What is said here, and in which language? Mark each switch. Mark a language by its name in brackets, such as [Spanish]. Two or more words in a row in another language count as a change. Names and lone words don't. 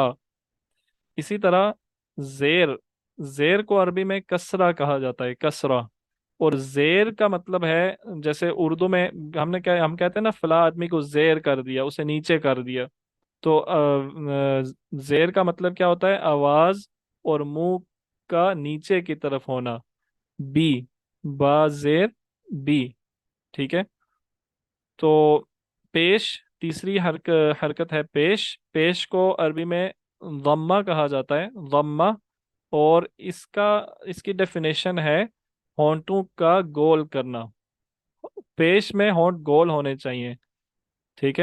[Urdu] اسی طرح زیر، زیر کو عربی میں کسرہ کہا جاتا ہے، کسرہ۔ اور زیر کا مطلب ہے، جیسے اردو میں ہم کہتے ہیں نا فلاں آدمی کو زیر کر دیا، اسے نیچے کر دیا، تو زیر کا مطلب کیا ہوتا ہے؟ آواز اور منہ کا نیچے کی طرف ہونا، بی، با زیر بی، ٹھیک ہے۔ تو پیش، تیسری حرکت ہے پیش۔ پیش کو عربی میں ضمہ کہا جاتا ہے، ضمہ۔ اور اس کی ڈیفینیشن ہے ہونٹوں کا گول کرنا، پیش میں ہونٹ گول ہونے چاہیے، ٹھیک ہے۔